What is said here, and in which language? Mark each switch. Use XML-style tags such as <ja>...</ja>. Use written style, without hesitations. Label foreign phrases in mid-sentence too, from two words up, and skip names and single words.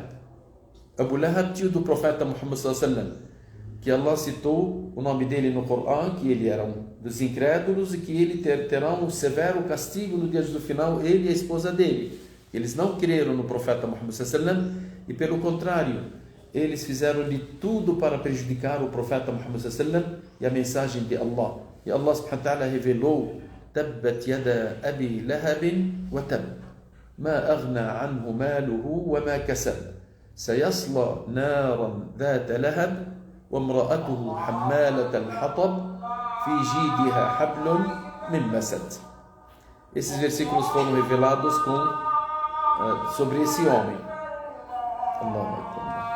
<pt>Abu Lahab, tio do profeta Muhammad</pt> <ar>صلى الله عليه وسلم,</ar> <pt>que Allah citou o nome dele no Corão, que ele era um dos incrédulos e que ele terá um severo castigo no dia do final, ele e a esposa dele. Eles não creram no profeta Muhammad</pt> <ar>صلى الله عليه وسلم</ar> <pt>e, pelo contrário, eles fizeram de tudo para prejudicar o profeta Muhammad</pt> <ar>صلى الله عليه وسلم</ar> <pt>e a mensagem de Allah. E Allah</pt> <ar>سبحانه وتعالى</ar> <pt>revelou:</pt> <ar>"تبت يدا أبي لهب وتب, ما أغنى عنه ماله وما كسب سيصلى نارا ذات لهب وامرأته حمالة الحطب في جيدها حبل من مسد".</ar> <pt>Esses versículos foram revelados sobre esse homem.</pt> <ar>الله أكبر.</ar>